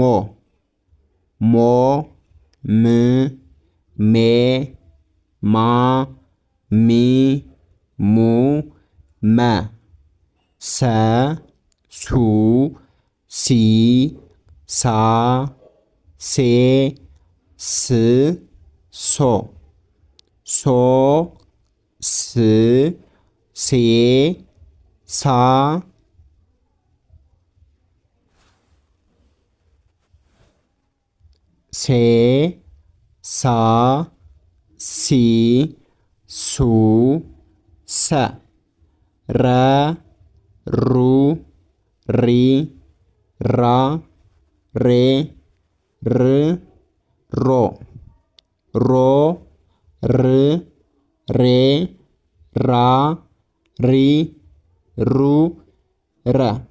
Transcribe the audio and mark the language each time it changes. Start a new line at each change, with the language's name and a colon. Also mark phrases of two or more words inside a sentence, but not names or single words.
Amharic: ሞ ም ሜ ማ ሚ ሙ መ ሰ ሱ ሲ ሳ ሴ ስ ሶ ሶ ስ ሴ ሳ ሴ ሳ ሲ ሱ ሰ ረ ሩ ሪ ራ ሬ ር ሮ ሮ ር ሬ ራ ሪ ሩ ረ